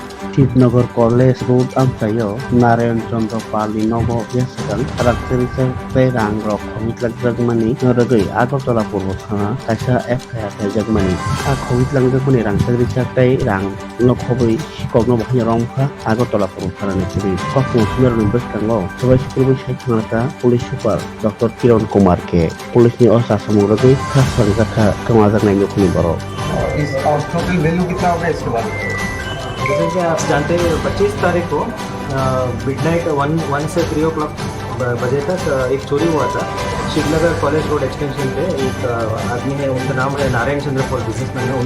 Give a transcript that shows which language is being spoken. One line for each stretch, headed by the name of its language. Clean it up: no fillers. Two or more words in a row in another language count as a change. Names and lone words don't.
Kok Borok: शिवनगर कलेज रोड आमफ्रायाव नारायण चन्द्र पालनि नव बेसागां राजखान्थिनिफ्राय रां रग खमिज्लांजागमानि नरगै आगरतला पूर्व थाङा कायसा एफआइआर दायजागमानि खमिज्लांजागमानि रांखान्थिनिफ्राय रां नखबै सिकगनो बाहाय रंफा आगरतला पूर्व थानानि सिरि कखनो सुनारनि बेसागाङाव सबाय सुकुरबै सायख'नायखा पुलिस सुपार डक्टर किरण कुमार के पुलिसनि असा समग्रगै खासलांजाखा गोमाजानाय नखरनि बर'
Hindi: इस और टोटल वैल्यू कितना होगा इसके बाद? जैसे कि आप जानते हैं 25 तारीख को मिडनाइट 1 से 3 o'clock बजे तक एक चोरी हुआ था शिवनगर कॉलेज रोड एक्सटेंशन पे। एक आदमी है, उनका नाम है नारायण चंद्र पॉल, बिजनेसमैन है।